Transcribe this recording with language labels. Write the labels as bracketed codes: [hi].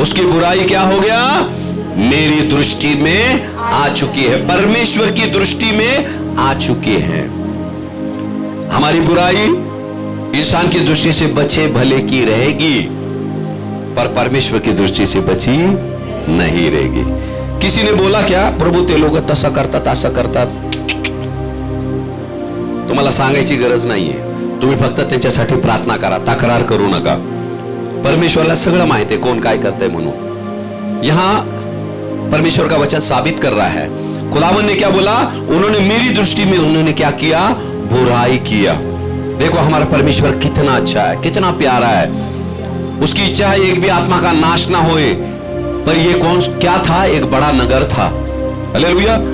[hi] उसकी बुराई क्या हो गया, मेरी दृष्टि में आ चुकी है, परमेश्वर की दृष्टि में आ चुकी है। हमारी बुराई इंसान की दृष्टि से बचे भले की रहेगी, पर परमेश्वर की दृष्टि से बची नहीं रहेगी। किसी ने बोला क्या, [mr] प्रभू ते लोक तसं करतात, तुम्हाला सांगायची गरज नाहीये, तुम्ही फक्त त्यांच्यासाठी प्रार्थना करा, तक्रार करू नका। परमेश्वरला सगळं माहिती [hi] है कौन [mr] काय करते म्हणून। [hi] यहां परमेश्वर का वचन साबित कर रहा है। खुदावन ने क्या बोला, उन्होंने मेरी दृष्टि में उन्होंने क्या किया, बुराई किया। देखो हमारा परमेश्वर कितना अच्छा है, कितना प्यारा है। उसकी इच्छा है एक भी आत्मा का नाश ना होए। पर ये कौन क्या था, एक बड़ा नगर था। हालेलुया।